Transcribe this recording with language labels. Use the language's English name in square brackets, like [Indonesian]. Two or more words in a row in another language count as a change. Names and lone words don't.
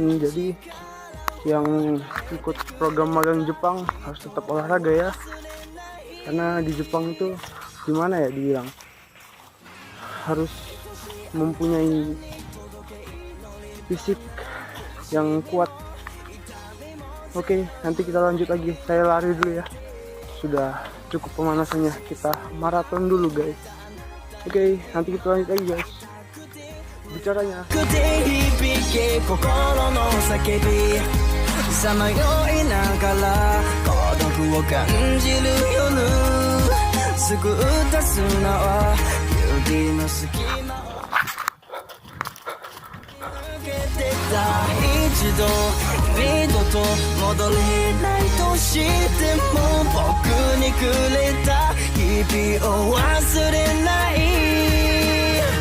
[Indonesian] Jadi yang ikut program magang Jepang harus tetap olahraga ya, karena di Jepang itu gimana ya dibilang, harus mempunyai fisik yang kuat. Oke, nanti kita lanjut lagi. Saya lari dulu ya, sudah cukup pemanasannya, kita maraton dulu guys. Oke, nanti kita lanjut lagi guys bicaranya. [Japanese] さまよいながら孤独を感じる夜すぐ打たすなは指の隙間を抜けてた一度二度と戻れないとしても僕にくれた日々を忘れない